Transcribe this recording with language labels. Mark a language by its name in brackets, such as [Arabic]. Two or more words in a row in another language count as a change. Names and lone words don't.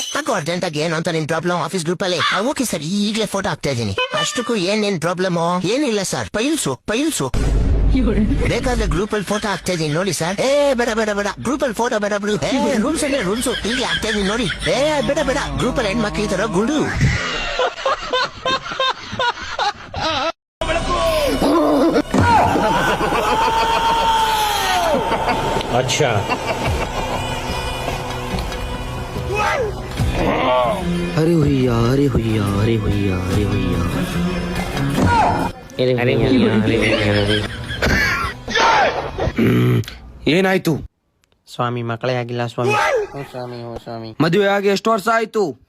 [Kannada] ಹಾಕೋ ಅರ್ಜೆಂಟ್ ಆಗಿ ಏನು ಅಂತ ನಿನ್ [English] problem office group [Kannada] ಅಲ್ಲಿ. [English] okay sir, [Kannada] ಈಗಲೇ ಫೋಟೋ ಹಾಕ್ತಾ ಇದೀನಿ. ಅಷ್ಟಕ್ಕೂ ಏನ್ ಪ್ರಾಬ್ಲಮ್? ಏನಿಲ್ಲ ಸರ್, ಪೈಲ್ಸು ಬೇಕಾದ್ರೆ ಗ್ರೂಪ್ ಅಲ್ಲಿ ಫೋಟೋ ಹಾಕ್ತಾ ಇದೀನಿ ನೋಡಿ ಸರ್. ಬೇಡ ಗ್ರೂಪ್ ಅಲ್ಲಿ ಫೋಟೋ ಬೇಡ ಬಿಡು. ರೂಲ್ಸ್ ಅಂದ್ರೆ ರೂಲ್ಸ್, ಇಲ್ಲಿ ಹಾಕ್ತಾ ಇದೀನಿ ನೋಡಿ. ಬೇಡ ಗ್ರೂಪ್ ಅಲ್ಲಿ ಹೆಣ್ಮಕ್ಳು ಈ ತರ ಗುಂಡು. अच्छा, [Hindi] अरे हुईया, अरे हुईया, अरे हुईया, अरे हुईया, अरे हुईया. [Kannada] ಏನಾಯ್ತು ಸ್ವಾಮಿ? ಮಕ್ಕಳೇ ಆಗಿಲ್ಲ ಸ್ವಾಮಿ. ಸ್ವಾಮಿ ಮದುವೆ ಆಗಿ ಎಷ್ಟು ವರ್ಷ ಆಯ್ತು